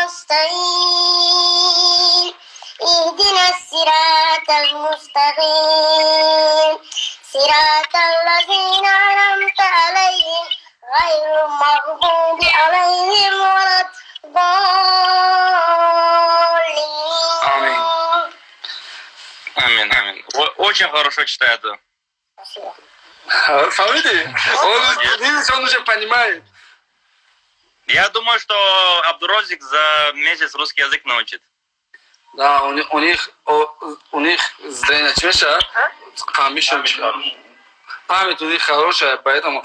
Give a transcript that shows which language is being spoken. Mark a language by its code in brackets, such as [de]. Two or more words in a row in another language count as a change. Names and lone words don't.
[ar] نستعين اهدنا الصراط المستقيم صراط الذين أنعمت عليهم غير المغضوب عليهم ولا الضالين. [ru] Амин. Очень хорошо читает. Смотрите, он уже понимает. Я думаю, что Абдурозик за месяц русский язык научит. Да, у них зрение чеша, память у них хорошая, поэтому...